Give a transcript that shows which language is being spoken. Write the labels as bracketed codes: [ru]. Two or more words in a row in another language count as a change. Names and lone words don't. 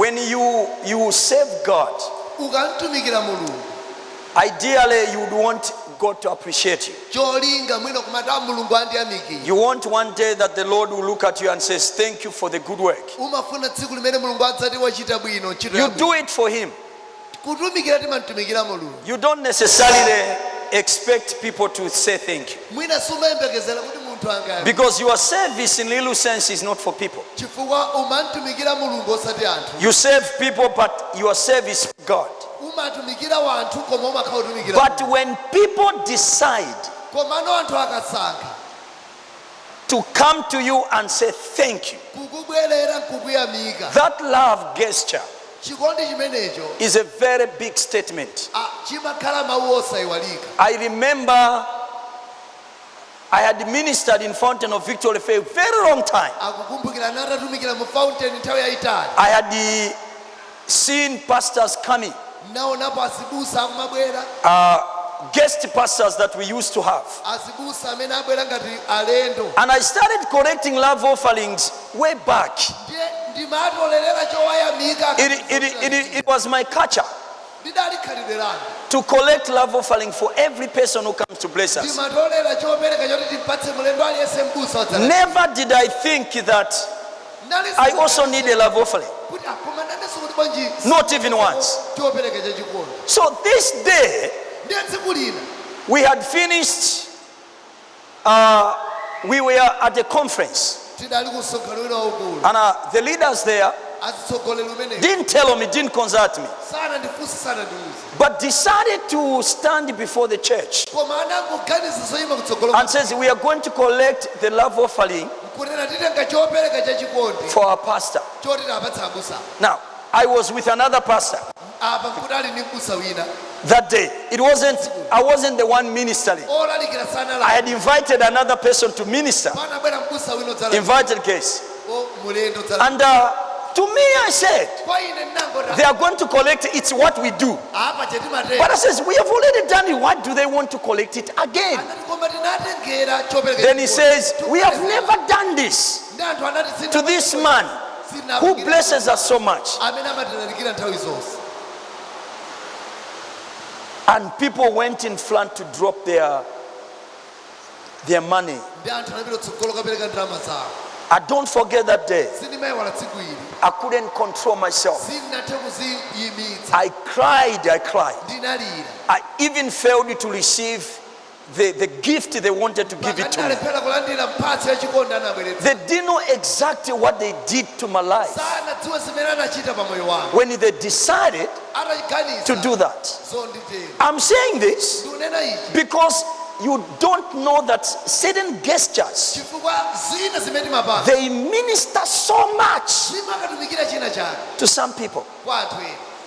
[en] When you serve God, [ny] ukantumikira mulungu, [en] ideally you would want God to appreciate you. [ny] cholinga mwino kumata mulungu andiyamikira. [en] You want one day that the Lord will look at you and says, thank you for the good work. [ny] Umafuna tsiku limene mulungu adzati wachita bwino ntchito [en] You [ny] yabwino. [en] do it for him. [ny] Kutumikira timatumikira mulungu. [en] You don't necessarily expect people to say thank you. [ny] Mwina sumayembekezera kuti munthu angayamike. [en] Because your service in little sense is not for people. [ny] Chifukwa umantumikira mulungu osati anthu. [en] You serve people, but your service for God. [ny] Umatumikira wanthu koma umakhala utumikira. [en] But when people decide [ny] Komano anthu akasankha [en] to come to you and say thank you, [ny] kukubwerera nkukuyamika, [en] that love gesture [ny] chikondi chimenecho [en] is a very big statement. [ny] chimakhala mawu osayiwalika. [en] I remember I had ministered in Fountain of Victory for a very long time. [ny] Akukumbukira natatumikira mu fountain nthawi yayitali. [en] I had seen pastors coming, [ny] Naonapo asibusa akumabwera, [en] guest pastors that we used to have. [ny] asibusa amene abwera ngati alendo. [en] And I started collecting love offerings way back. [ny] Ndiye ndimatolera chowayamika. [en] It was my culture [ny] Ndidali khalidwe langa. [en] to collect love offering for every person who comes to bless us. [ny] Ndimatolera chopereka choti timpatse mulendo aliyese mbusa wadzala. [en] Never did I think that I also need a love offering. [ny] Kuti akoma naneso kuti bwanji. [en] Not even once. [ny] Chopereka chachikulu. [en] So this day, [ny] Ndiye tsiku lina [en] we had finished, we were at a conference. [ny] tidali kusonkhano wina waukulu. [en] And the leaders there [ny] Azitsogoleri umeneyo. [en] didn't tell me, didn't consult me, [ny] Sana ndifunse sana ndiuze. [en] but decided to stand before the church [ny] Koma anangoganiza zoyima kutsogolo. [en] and says, we are going to collect the love offering [ny] Kunena titenga chopereka chachikondi. [en] for our pastor. [ny] Choti tapatsa abusa. [en] Now, I was with another pastor [ny] Apa nkudali ndi mbusa wina. [en] that day. I wasn't the one ministering. [ny] Olalikira sana [en] I [ny] la. [en] had invited another person to minister. [ny] Pana bwera mbusa wina odzala. [en] Invited case. [ny] O mulendo odzala. [en] And to me, I said, [ny] Kwa ine nango [en] they are going to collect it. It's what we do. [ny] apa chetimatera. [en] But I says, we have already done it. Why do they want to collect it again? [ny] Anati koma tinatengera chopereka. [en] Then he says, we have never done this [ny] Ndi anthu anati sina. [en] to this man who blesses us so much. [ny] Amene amatilalikira nthawi zonse. [en] And people went in front to drop their money. [ny] Ndi anthu anapita kutsogolo kapereka ndalama zawo. [en] I don't forget that day. [ny] Sindimayiwala tsiku ili. [en] I couldn't control myself. [ny] Sindinathe kuziyimitsa. [en] I cried. [ny] Ndinalira. [en] I even failed to receive the gift they wanted to give it to me. [ny] Ndalephera kulandira mphatso yachikondi anabweretsa. [en] They didn't know exactly what they did to my life [ny] Sana dziwa zimene anachita pa moyo wangu. [en] when they decided [ny] Atachiganiza. [en] to do that. [ny] So nditero. [en] I'm saying this [ny] Ndikunena ichi. [en] because you don't know that certain gestures, [ny] Chifukwa zina zimene timapanga. [en] they minister so much [ny] Zimakatumikira china chake. [en] to some people. [ny] Kwa anthu ena.